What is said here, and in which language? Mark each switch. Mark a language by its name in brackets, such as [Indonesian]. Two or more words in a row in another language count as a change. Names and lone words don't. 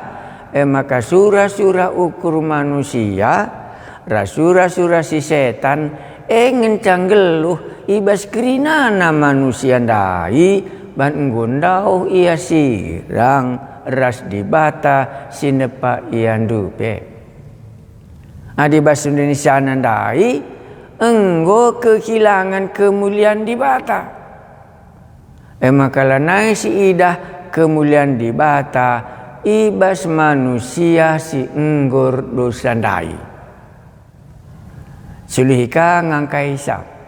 [Batak Karo] Maka sura-sura ukur manusia, rasura-sura si setan ngencang geluh ibas kerinana manusia dai ban nggondauh ia sirang ras dibata sinepa ian dupe. Di bahasa Indonesia nandai enggo [Indonesian] kehilangan kemuliaan [Batak Karo] dibata. Maka lanai si idah kemuliaan dibata ibas manusia si enggor dosa dai. Sulihika ngangkaisa.